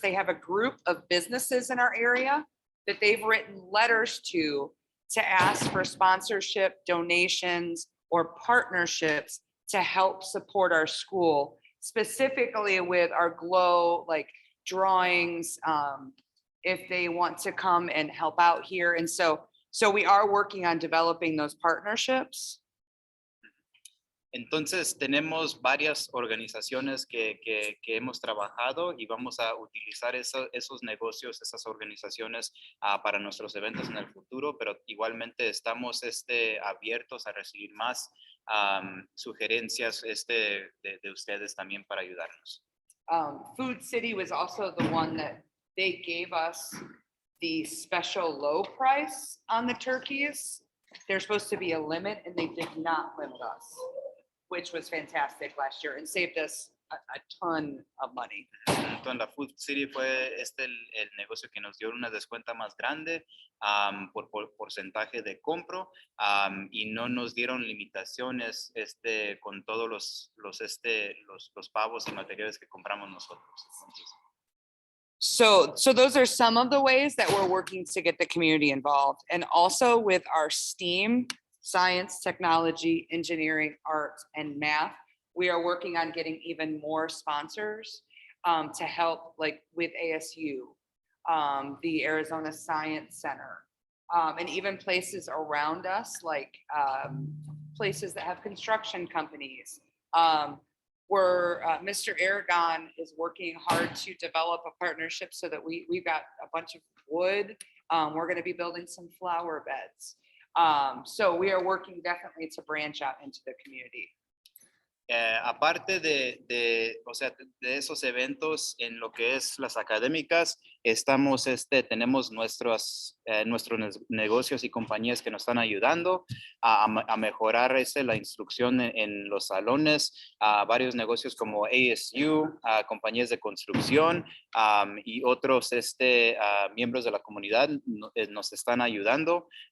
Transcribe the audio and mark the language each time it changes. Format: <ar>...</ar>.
<en>They have a group of businesses in our area that they've written letters to ask for sponsorship, donations, or partnerships to help support our school, specifically with our GLOW, like drawings, if they want to come and help out here. And so we are working on developing those partnerships.</en> <es>Entonces, tenemos varias organizaciones que hemos trabajado y vamos a utilizar esos negocios, esas organizaciones para nuestros eventos en el futuro, pero igualmente estamos abiertos a recibir más sugerencias de ustedes también para ayudarnos.</es> <en>Food City was also the one that they gave us the special low price on the turkeys. There's supposed to be a limit and they did not limit us, which was fantastic last year and saved us a ton of money.</en> <es>Entonces, la Food City fue el negocio que nos dio una descuenta más grande por porcentaje de compro y no nos dieron limitaciones con todos los pavos y materiales que compramos nosotros. Entonces,</es> <en>So those are some of the ways that we're working to get the community involved. And also with our STEAM, science, technology, engineering, arts, and math, we are working on getting even more sponsors to help like with ASU, the Arizona Science Center, and even places around us, like places that have construction companies. Where Mr. Aragon is working hard to develop a partnership so that we've got a bunch of wood. We're going to be building some flower beds. So we are working definitely to branch out into the community.</en> <es>Aparte o sea, de esos eventos en lo que es las académicas, tenemos nuestros negocios y compañías que nos están ayudando a mejorar la instrucción en los salones, varios negocios como ASU, compañías de construcción y otros miembros de la comunidad nos están ayudando.</es>